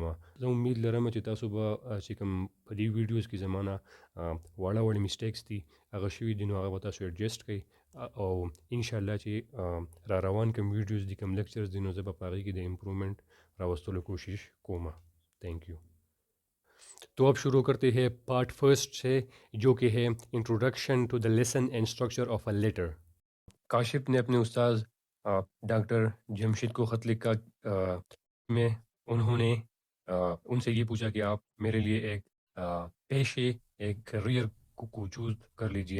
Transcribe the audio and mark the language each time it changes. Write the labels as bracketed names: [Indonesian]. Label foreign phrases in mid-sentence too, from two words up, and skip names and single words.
[Pashto] زه امید لرم چې تاسو به چې کوم په دې ویډیوز کې زما نه واړه واړه میسټیکس دي هغه شوي دي نو هغه به تاسو ایډجسټ کړئ او انشاءالله چې را روان کوم ویډیوز دي کوم لیکچرز دي نو زه به په هغې کې د امپرومنٹ راوستلو کوشش کوم. [English] Thank you. [Urdu] تو اب شروع کرتے ہیں [English] part first [Urdu] سے جو کہ ہے [English] introduction to the lesson and structure of a letter. [Urdu] کاشف نے اپنے استاذ ڈاکٹر جمشید کو خط لکھا میں انہوں نے ان سے یہ پوچھا کہ آپ میرے لیے ایک پیشے ایک کیریئر کو چوز کر لیجئے.